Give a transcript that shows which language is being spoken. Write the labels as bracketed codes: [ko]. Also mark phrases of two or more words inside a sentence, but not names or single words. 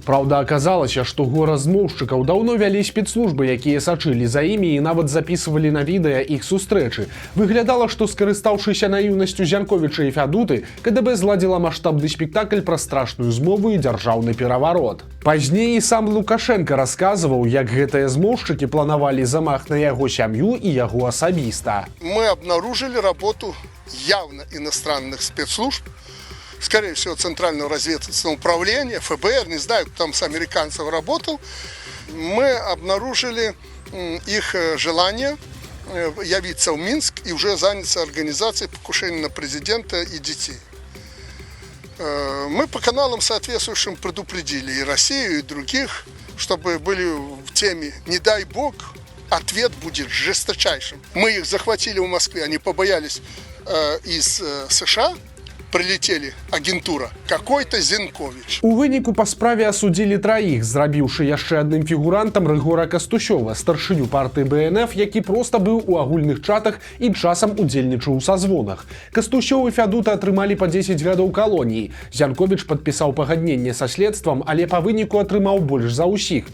[be] Праўда, аказалася, што гора змоўшчыкаў даўно вялі спецслужбы, якія сачылі за імі і нават запісвалі на відэа іх сустрэчы. Выглядала, што, скарыстаўшыся наіўнасцю Зянковіча і Фядуты, КДБ зладзіла маштабны спектакль пра страшную змову і дзяржаўны пераварот. Пазней і сам Лукашенко расказваў, як гэтыя змоўшчыкі планавалі замах на яго сям'ю і яго асабіста. [ru] Мы обнаружили работу явно иностранных спецслужб, скорее всего, Центрального разведывательного управления, ФБР, не знаю, кто там с американцев работал. Мы обнаружили их желание явиться в Минск и уже заняться организацией покушения на президента и детей. Мы по каналам соответствующим предупредили и Россию, и других, чтобы были в теме «Не дай Бог, ответ будет жесточайшим». Мы их захватили в Москве, они побоялись из США. Прилетели агентура, какой-то Зянковіч. [be] У выніку па справе асудзілі траіх, зрабіўшы яшчэ адным фігурантам Рыгора Кастусёва, старшыню партыі БНФ, які проста быў у агульных чатах і часам удзельнічаў у сазвонах. Кастусёў і Фядута атрымалі па 10 гадоў калоніі. Зянковіч падпісаў пагадненне са следствам, але па выніку атрымаў больш за ўсіх.